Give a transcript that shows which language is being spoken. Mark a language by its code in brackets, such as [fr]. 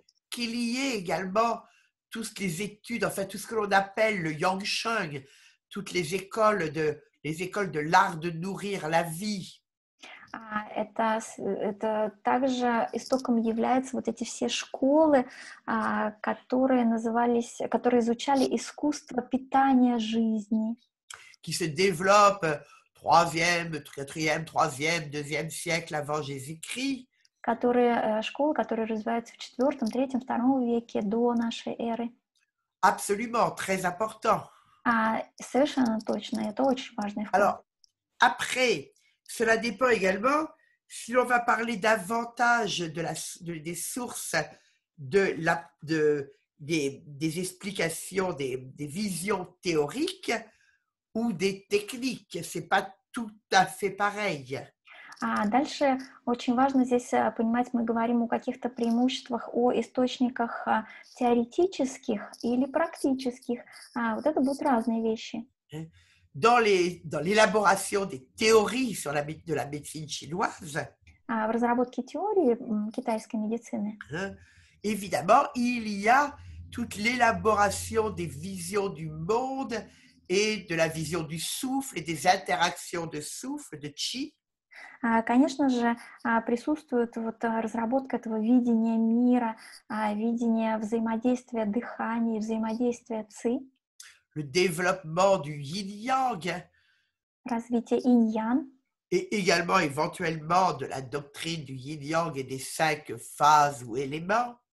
[fr] Qu'il y ait également toutes les études, enfin tout ce que l'on appelle le Yangsheng, toutes les écoles de l'art de nourrir la vie. [ru] Это также истоком являются вот эти все школы, которые изучали искусство питания жизни, [fr] Qui se développe 3e, 4e, 3e, 2e siècle avant Jésus-Christ. [ru] школы, которые развиваются в IV, III, II веке до нашей эры. [fr] Absolument, très important. [ru] Совершенно точно, это очень важный вклад. [fr] Alors, après, cela dépend également si l'on va parler davantage des sources des explications, des visions théoriques ou des techniques. Ce n'est pas tout à fait pareil. [ru] Дальше очень важно здесь понимать, мы говорим о каких-то преимуществах, о источниках теоретических или практических. Вот это будут разные вещи. [fr] Dans l'élaboration des théories de la médecine chinoise, [ru] В разработке теории китайской медицины, [fr] évidemment, il y a toute l'élaboration des visions du monde et de la vision du souffle et des interactions de souffle, de qi. [ru] Конечно же, присутствует разработка этого видения мира, видения взаимодействия дыхания, взаимодействия ци, [fr] Le développement du yin-yang [ru] развитие инь-ян, [fr] et également éventuellement de la doctrine du yin-yang et des 5 phases ou éléments.